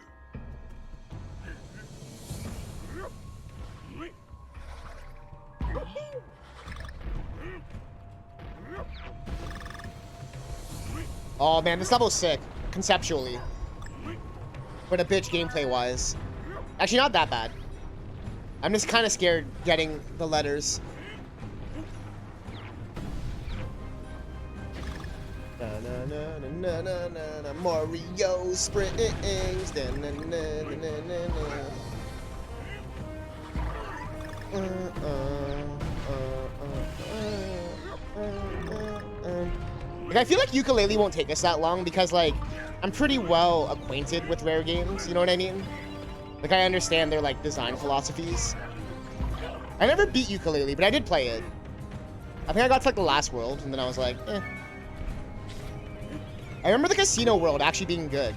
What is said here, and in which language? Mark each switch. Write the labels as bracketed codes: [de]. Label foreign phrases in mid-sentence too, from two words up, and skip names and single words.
[en] Oh man, this level's sick, conceptually. But a bitch gameplay-wise. Actually, not that bad. I'm just kind of scared getting the letters. Na, na, na, na, na, na, na, Mario springs. Na, na, na, na, na, na. Like, I feel like Yooka-Laylee won't take us that long because, like, I'm pretty well acquainted with Rare games, you know what I mean? Like, I understand their, like, design philosophies. I never beat Yooka-Laylee, but I did play it. I think I got to, like, the last world, and then I was like, eh. I remember the casino world actually being good.